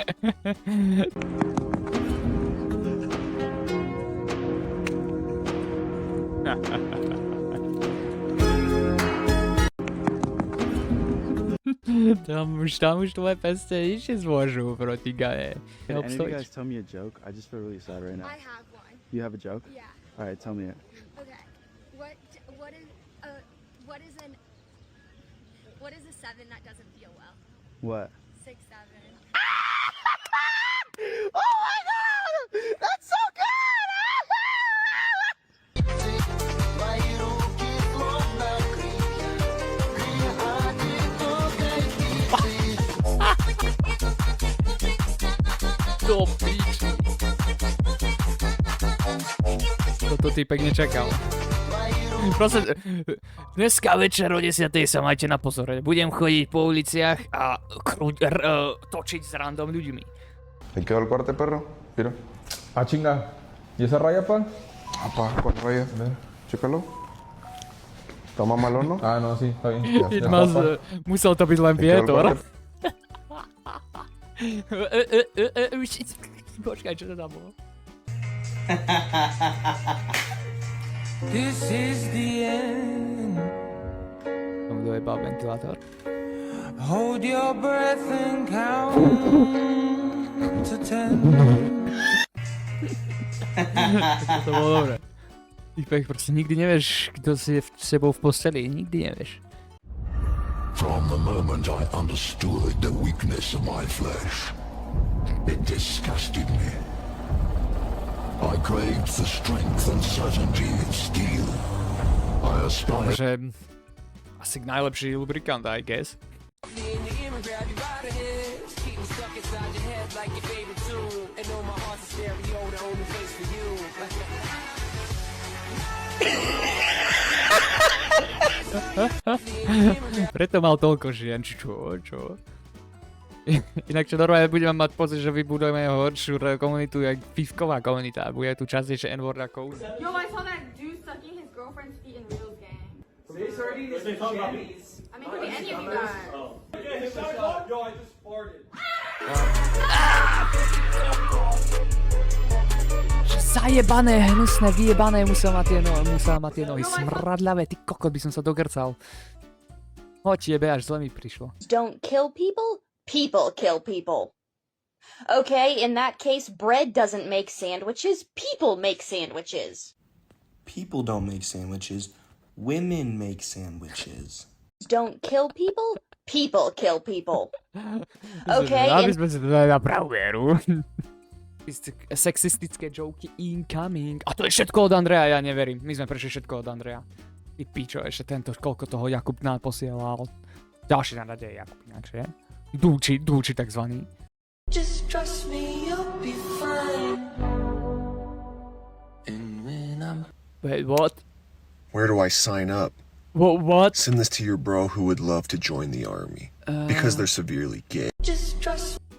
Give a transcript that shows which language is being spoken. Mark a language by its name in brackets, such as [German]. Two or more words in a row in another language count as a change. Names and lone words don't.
[Slovak] tam už tvoje peste nič nezmôžu proti Gaje. [English] Can any of you guys tell me a joke? I just feel really sad right now. I have one. You have a joke? Yeah. Alright, tell me it. Okay. What is a 7 that doesn't feel well? What? 6, 7. Oh my god! That's so good! [Slovak] Do piči. Toto typek nečakal. Proste, dneska večer o 10:00 sa majte na pozore. Budem chodiť po uliciach a točiť s random ľuďmi. [Spanish] ¿Te quedó el corte, perro? Mira. Ah, chinga. ¿Y esa raya, pa? Apa, ¿cuál raya? Chécalo. ¿Está más malón, no? Ah, no, sí, está bien. [Slovak] Musel to byť len vietor. Počkaj, čo to tam bolo? [English] This is the end. [Slovak] Tam dojebal ventilátor. [English] Hold your breath and count to 10. [Slovak] To bolo dobré. Týpek, proste nikdy nevieš, kto si s sebou v posteli. Nikdy nevieš. [English] From the moment I understood the weakness of my flesh, it disgusted me. I craved the strength and certainty of steel. I aspired. [Slovak] Že asi najlepší lubrikant, [English] I guess. [Slovak] Preto mal toľko žien, čo? Inak čo normálne budeme mať pocit, že vybudujeme horšiu komunitu, jak pivková komunita. Bude tu častejšie N-word ako... [English] Yo, I saw that dude sucking his girlfriend's feet in Reels gang. They started eating jammies. I mean, could be any of you guys. Yo, I just farted. [Slovak] Zajebané, hnusné, vyjebané, musel mať tie nohy smradľavé, ty kokot, by som sa dogrcal. Hoď jebe, až zle mi prišlo. [English] Don't kill people? People kill people. Okay, in that case, bread doesn't make sandwiches, people make sandwiches. People don't make sandwiches, women make sandwiches. Don't kill people? People kill people. Okay, [Slovak] aby sme si to dali na pravú vieru. Sexistické joky incoming. A to je všetko od Andreja, ja neverím. My sme prešli všetko od Andreja. Ty pičo, ešte tento, koľko toho Jakub nám posielal. Ďalší na rade je Jakub inak, že? Dúči takzvaný. [English] Just trust me, you'll be fine. And when I'm... Wait, what? Where do I sign up? What? Send this to your bro who would love to join the army. Because they're severely gay. Just trust